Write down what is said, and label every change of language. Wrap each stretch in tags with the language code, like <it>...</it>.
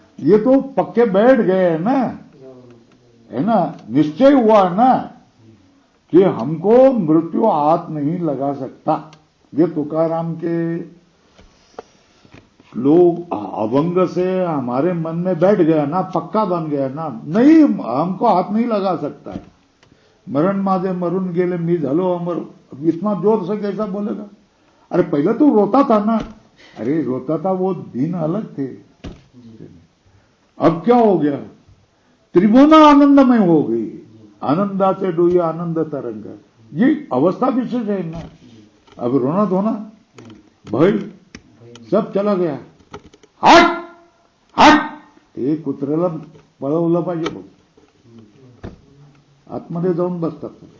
<hi>ये तो पक्के बैठ गए हैं ना, है ना, निश्चय हुआ ना कि हमको मृत्यु हाथ नहीं लगा सकता। ये तुकाराम के लोग अभंग से हमारे मन में बैठ गया ना, पक्का बन गया ना, नहीं हमको हाथ नहीं लगा सकता है।</hi> <mr>मरण माझे मरून गेले मी झालो अमर,</mr> <hi>इतना जोर से कैसा बोलेगा? अरे पहले तो रोता था ना, अरे रोता था, वो दिन अलग थे। अब क्या हो गया? त्रिभुवना आनंदमय हो गई,</hi> <mr>आनंदाचे डोई आनंद तरंग,</mr> <hi>ये अवस्था विशेष है ना। अब रोना धोना भय सब चला गया।</hi> <mr>हट हे कुत्र्याला पळवलं पाहिजे बघ, आतमध्ये जाऊन बसतात।</mr>